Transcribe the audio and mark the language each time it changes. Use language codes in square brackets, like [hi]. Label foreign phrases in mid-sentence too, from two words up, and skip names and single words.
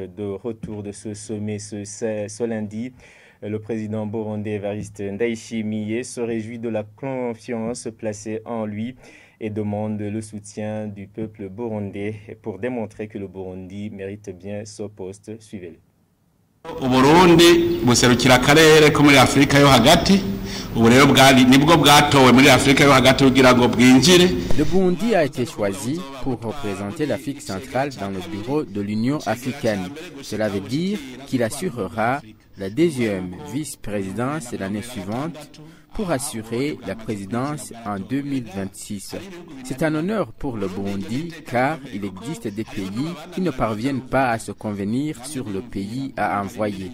[fr] De retour de ce sommet ce lundi, le président burundais Evariste Ndayishimiye se réjouit de la confiance placée en lui et demande le soutien du peuple burundais pour démontrer que le Burundi mérite bien ce poste. Suivez-le. [rn] Uburundi buserukira akarere ko muri Afrika yo hagati ubu rero nibwo bwatowe muri Afrika yo hagati kugira ngo bwinjire. [fr] Le Burundi a été choisi pour représenter l'Afrique centrale dans le bureau de l'Union africaine. Cela veut dire qu'il assurera la deuxième vice-présidence l'année suivante pour assurer la présidence en 2026. C'est un honneur pour le Burundi car il existe des pays qui ne parviennent pas à se convenir sur le pays à envoyer.